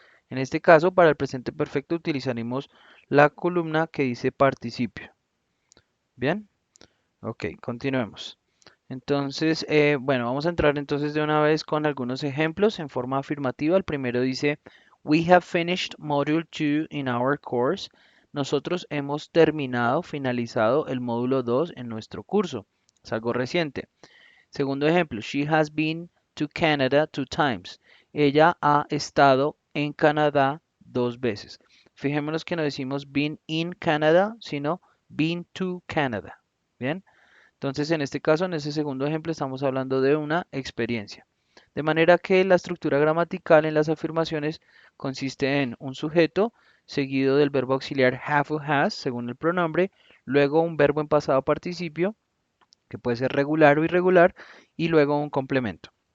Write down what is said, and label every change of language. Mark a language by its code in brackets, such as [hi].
[es] En este caso, para el presente perfecto utilizaremos la columna que dice participio. Bien, ok, continuemos. Entonces, bueno, vamos a entrar entonces de una vez con algunos ejemplos en forma afirmativa. El primero dice, [en] We have finished Module 2 in our course. [es] Nosotros hemos terminado, finalizado el módulo 2 en nuestro curso. Es algo reciente. Segundo ejemplo, [en] She has been to Canada 2 times. [es] Ella ha estado en Canadá 2 veces. Fijémonos que no decimos [en] been in Canada, [es] sino [en] been to Canada. [es] Bien. Entonces, en este caso, en ese segundo ejemplo, estamos hablando de una experiencia. De manera que la estructura gramatical en las afirmaciones consiste en un sujeto seguido del verbo auxiliar have o has, según el pronombre, luego un verbo en pasado participio, que puede ser regular o irregular, y luego un complemento.